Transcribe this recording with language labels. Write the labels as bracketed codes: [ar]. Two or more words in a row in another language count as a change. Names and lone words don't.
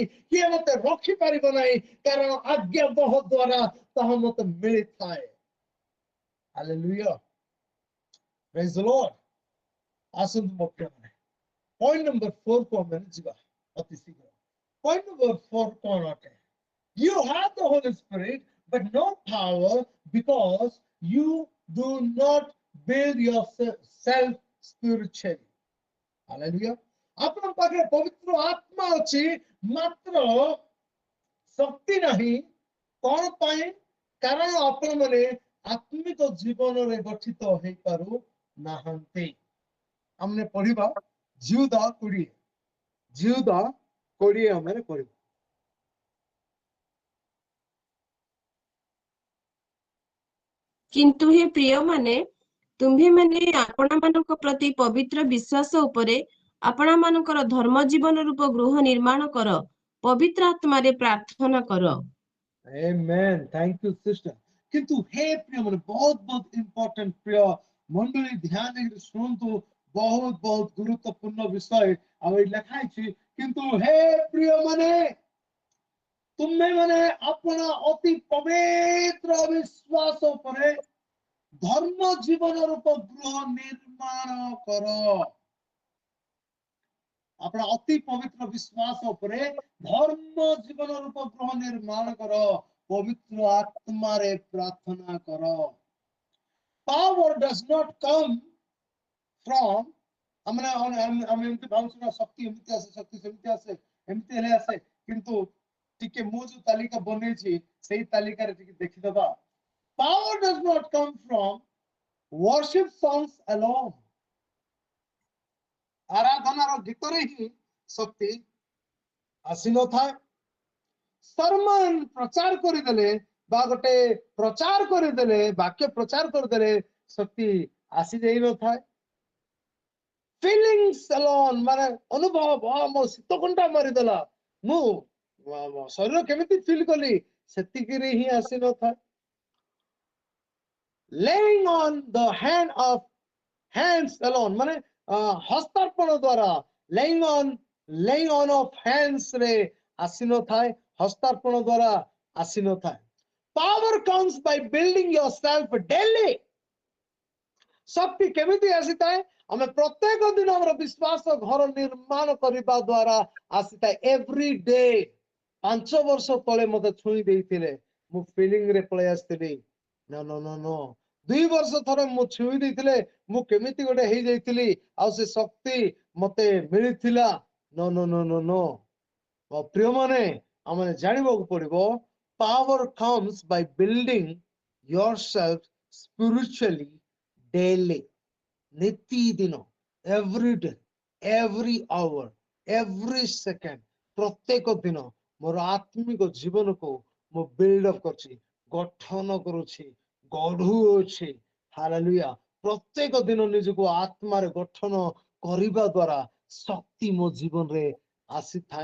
[or] କିଏ ମତେ ରଖିପାରିବ ନାହିଁ, କାରଣ ଆଜ୍ଞାବହ ଦ୍ଵାରା ତାହା ମତେ ମିଳିଥାଏ। [en] Hallelujah. Praise the Lord. [or] ଆସନ୍ତୁ ମୋ ପ୍ରିୟମାନେ, [en] point number [or] 4 କୁ ଆମେ ଯିବା ଅତି ଶୀଘ୍ର। [en] point number [or] 4 କଣ ଅଟେ? [en] You have the Holy Spirit, but no power, because you do not build yourself spiritually. Hallelujah. [or] ଆପଣଙ୍କ ପାଖରେ ପବିତ୍ର ଆତ୍ମା ଅଛି, ମାତ୍ର ଶକ୍ତି ନାହିଁ। କଣ ପାଇଁ? କାରଣ ଆପଣ ମାନେ ଆତ୍ମିକ ଜୀବନରେ ଗଠିତ ହେଇପାରୁ ନାହାନ୍ତି। ଆମେ ପଢିବା ଜିହୁଦା 20। ଜିହୁଦା 20 ଆମେ ପଢିବା। କିନ୍ତୁ ହେ ପ୍ରିୟମାନେ, ତୁମ୍ଭେମାନେ ଆପଣମାନଙ୍କ ପ୍ରତି ପବିତ୍ର ବିଶ୍ୱାସ ଉପରେ ଆପଣମାନଙ୍କର ଧର୍ମ ଜୀବନ ରୂପ ଗୃହ ନିର୍ମାଣ କର, ପବିତ୍ର ଆତ୍ମାରେ ପ୍ରାର୍ଥନା କର। [en] Amen. Thank you, sister. [or] କିନ୍ତୁ ହେ ପ୍ରିୟ ମାନେ, ବହୁତ ବହୁତ ଇମ୍ପୋର୍ଟାଣ୍ଟ ପ୍ରିୟ ମଣ୍ଡଳୀ, ଧ୍ୟାନ ଦେଇକି ଶୁଣନ୍ତୁ। ବହୁତ ବହୁତ ଗୁରୁତ୍ୱପୂର୍ଣ୍ଣ ବିଷୟ ଆଉ ଏଇ ଲେଖା ହେଇଛି। କିନ୍ତୁ हे ପ୍ରିୟ ମାନେ, ତୁମେ ମାନେ ଆପଣ ଅତି ପବିତ୍ର ବିଶ୍ୱାସ ଉପରେ ଧର୍ମ ଜୀବନ ରୂପ ଗୃହ ନିର୍ମାଣ କର। ଆପଣ ଅତି ପବିତ୍ର ବିଶ୍ୱାସ ଉପରେ ଧର୍ମ ଜୀବନ ରୂପ ଗୃହ ନିର୍ମାଣ କର, ପବିତ୍ର ଆତ୍ମାରେ ପ୍ରାର୍ଥନା କର। [en] Power does not come from [or] ଆମେ ଏମିତି ଭାବୁଛୁ ନା, ଶକ୍ତି ଏମିତି ଆସେ, ଶକ୍ତି ସେମିତି ଆସେ, ଏମିତି ହେଲେ ଆସେ। କିନ୍ତୁ ଟିକେ ମୁଁ ଯୋଉ ତାଲିକା ବନେଇଛି, ସେଇ ତାଲିକାରେ ଟିକେ ଦେଖିଦବା। [en] Power does not come from worship songs alone. [or] ଆରାଧନାର ଗୀତରେ ହିଁ ଶକ୍ତି ଆସିନଥାଏ। ସରମନ ପ୍ରଚାର କରିଦେଲେ ବା ଗୋଟେ ପ୍ରଚାର କରିଦେଲେ, ବାକ୍ୟ ପ୍ରଚାର କରିଦେଲେ ଶକ୍ତି ଆସି ଯାଇନଥାଏ। [en] feelings alone, [or] ମାନେ ଅନୁଭବ, ମୋ ଶୀତ କଣ୍ଟା ମାରିଦେଲା, ମୁଁ ଶରୀର କେମିତି ଫିଲ୍ କଲି, ସେତିକିରେ ହିଁ ଆସିନଥାଏ। [en] laying on the hands alone, [or] ମାନେ ହସ୍ତାର୍ପଣ ଦ୍ଵାରା, [en] laying on of hands [or] ରେ ଆସିନଥାଏ, ହସ୍ତାର୍ପଣ ଦ୍ଵାରା ଆସିନଥାଏ। [en] Power comes by building yourself daily. [or] ଶକ୍ତି କେମିତି ଆସିଥାଏ? ଆମେ ପ୍ରତ୍ୟେକ ଦିନ ଆମର ବିଶ୍ୱାସ ଘର ନିର୍ମାଣ କରିବା ଦ୍ଵାରା ଆସିଥାଏ। [en] Every day. [or] 5 ବର୍ଷ ତଳେ ମତେ ଛୁଇଁ ଦେଇଥିଲେ, ମୁଁ ଫିଲିଂ ରେ ପଳେଇ ଆସିଥିଲି। [en] no no no no [or] 2 ବର୍ଷ ଥରେ ମୁଁ ଛୁଇଁ ଦେଇଥିଲେ, ମୁଁ କେମିତି ଗୋଟେ ହେଇଯାଇଥିଲି, ଆଉ ସେ ଶକ୍ତି ମତେ ମିଳିଥିଲା। [en] no no no no no. [or] ପ୍ରିୟ ମାନେ, ଆମେ ଜାଣିବାକୁ ପଡିବ, [en] power comes by building yourself spiritually daily. ନିତିଦିନ, every day, every hour, every second, [or] ପ୍ରତ୍ୟେକ ଦିନ ମୋର ଆତ୍ମିକ ଜୀବନକୁ ମୁଁ [en] build up [or] କରୁଛି, ଗଠନ କରୁଛି, ଗଢୁଅଛି। ହାଲେଲୁୟା। ପ୍ରତ୍ୟେକ ଦିନ ନିଜକୁ ଆତ୍ମାରେ ଗଠନ କରିବା ଦ୍ଵାରା ଶକ୍ତି ମୋ ଜୀବନରେ ଆସିଥାଏ।